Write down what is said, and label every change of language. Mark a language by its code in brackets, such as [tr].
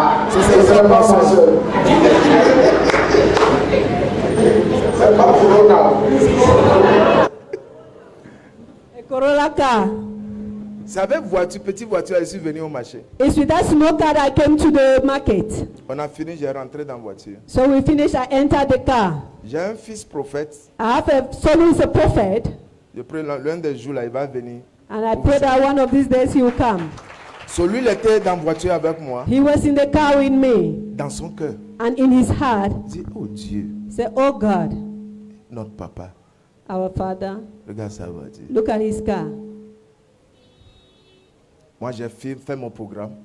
[fr] C'est vraiment ma soeur. C'est pas Corona. [en] A Corolla car. [fr] C'est avec petite voiture, je suis venu au marché. [en] It's with that small car that I came to the market. [fr] On a fini, j'ai rentré dans la voiture. [en] So we finished, I entered the car. [fr] J'ai un fils prophète. [en] I have a son who is a prophet. [fr] Je prie l'un des jours là, il va venir. [en] And I pray that one of these days he will come. [fr] Celui il était dans la voiture avec moi, [en] He was in the car with me. [fr] dans son cœur. [en] And in his heart, [fr] Il dit, oh Dieu, [en] he said, oh God, [fr] notre papa. [en] our Father, [fr] Regarde sa voiture. [en] look at his car. [fr] Moi, j'ai fait mon programme.